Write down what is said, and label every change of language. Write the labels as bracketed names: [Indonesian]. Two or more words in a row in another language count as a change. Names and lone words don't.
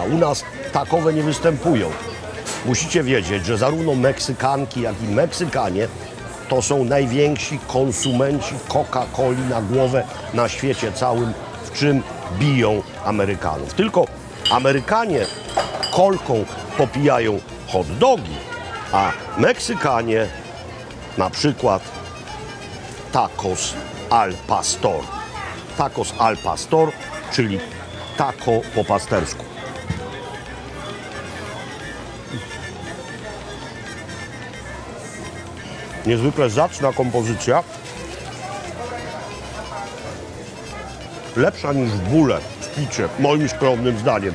[Polish] U nas takowe nie występują. Musicie wiedzieć, że zarówno Meksykanki, jak i Meksykanie to są najwięksi konsumenci Coca-Coli na głowę na świecie całym, w czym biją Amerykanów. Tylko Amerykanie kolką popijają hot dogi, a Meksykanie na przykład [Spanish] tacos al pastor. Tacos al pastor, [Polish] czyli taco po pastersku. Niezwykle zacna kompozycja. Lepsza niż w bóle, w picie, moim skromnym zdaniem.